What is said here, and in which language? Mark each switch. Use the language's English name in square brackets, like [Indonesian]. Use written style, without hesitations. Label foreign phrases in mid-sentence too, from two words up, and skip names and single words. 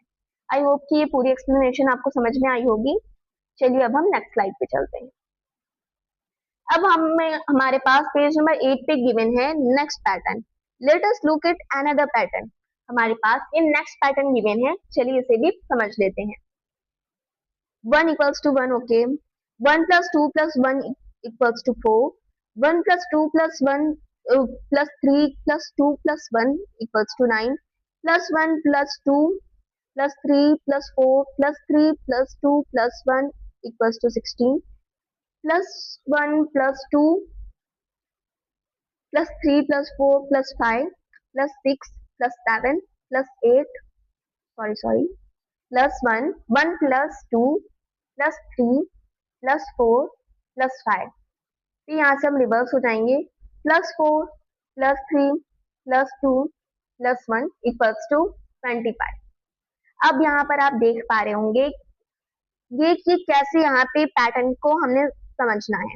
[English] I hope [Hindi] कि ये पूरी एक्सप्लेनेशन आपको समझ में आई होगी। चलिए अब हम [English] next slide [Hindi] पे चलते हैं। अब हमारे पास [English] page number 8 [Hindi] पे गिवन है [English] next pattern. let us look at another pattern. [Hindi] हमारे पास ये [English] next pattern given [Hindi] है, चलिए इसे भी समझ लेते हैं। [English] 1 equals to 1, okay. 1 plus 2 plus 1 equals to 4. 1 plus 2 plus 1 plus 3 plus 2 plus 1 equals to 9. Plus 1 plus 2 plus 3 plus 4 plus 3 plus 2 plus 1 equals to 16. Plus 1 plus 2 plus 3 plus 4 plus 5 plus 6 plus 7 plus 8, sorry, plus 1, 1 plus 2 plus 3 plus 4 plus 5। [Hindi] तो यहाँ से हम रिवर्स हो जाएंगे। [English] plus 4 plus 3 plus 2 plus 1 equals to 25. [Hindi] अब यहाँ पर आप देख पा रहे होंगे ये कि कैसे यहाँ पे पैटर्न को हमने समझना है।